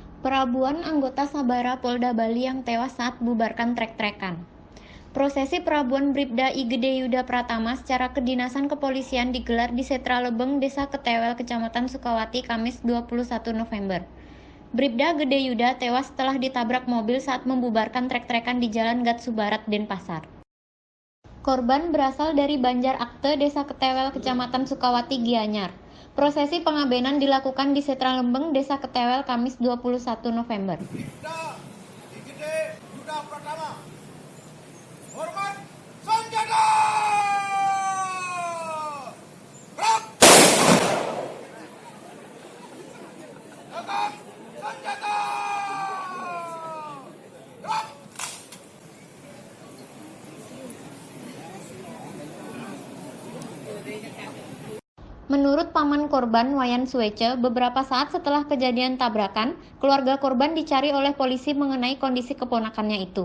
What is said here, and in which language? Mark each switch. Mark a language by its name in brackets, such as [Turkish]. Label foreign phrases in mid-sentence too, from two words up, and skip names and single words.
[Indonesian] Perabuan anggota Sabara Polda Bali yang tewas saat bubarkan trek-trekan. Prosesi perabuan Bribda I Gede Yuda Pratama secara kedinasan kepolisian digelar di Setra Lebeng, Desa Ketewel, Kecamatan Sukawati, Kamis 21 November. Bribda Gede Yuda tewas setelah ditabrak mobil saat membubarkan trek-trekan di Jalan Gatsu Barat, Denpasar. Korban berasal dari Banjar Akte, Desa Ketewel, Kecamatan Sukawati, Gianyar. Prosesi pengabenan dilakukan di Setra Lembeng, Desa Ketewel, Kamis 21 November. Bribda I Gede Yuda Pratama. Hormat senjata! Gerak! Gerak senjata! Gerak! Menurut paman korban, Wayan Suece, beberapa saat setelah kejadian tabrakan, keluarga korban dicari oleh polisi mengenai kondisi keponakannya itu.